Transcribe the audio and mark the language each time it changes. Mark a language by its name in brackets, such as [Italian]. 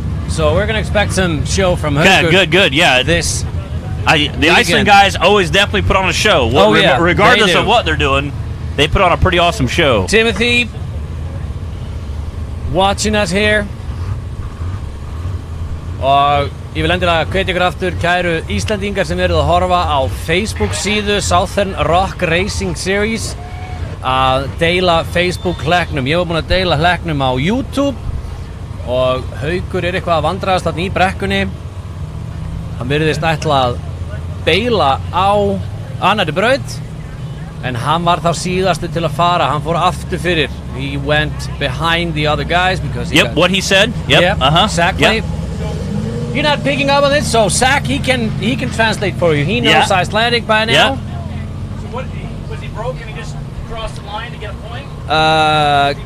[English] So we're gonna expect some show from him. Yeah, good. Yeah, the Iceland guys always definitely put on a show. Regardless of what they're doing, they put on a pretty awesome show. Timothy, watching us here. [Icelandic] Og ég vil endilega hvetja ykkur aftur, kæru Íslandingar sem eruð að horfa á Facebook síðu Southern Rock Racing Series, að deila Facebook hlekknum. Ég var búinn að deila hlekknum á YouTube og Haukur eitthvað að vandræðast þarna í brekkunni. Hann virðist ætla að beila á annarri braut, en hann var þá síðastu til að fara. Hann fór aftur fyrir. [English] He went behind the other guys because he what he said. Exactly. Yep. You're not picking up on this, so Zach, he can translate for you. He knows Icelandic by now. Yeah. So what? Was he broke and he just crossed the line to get a point? He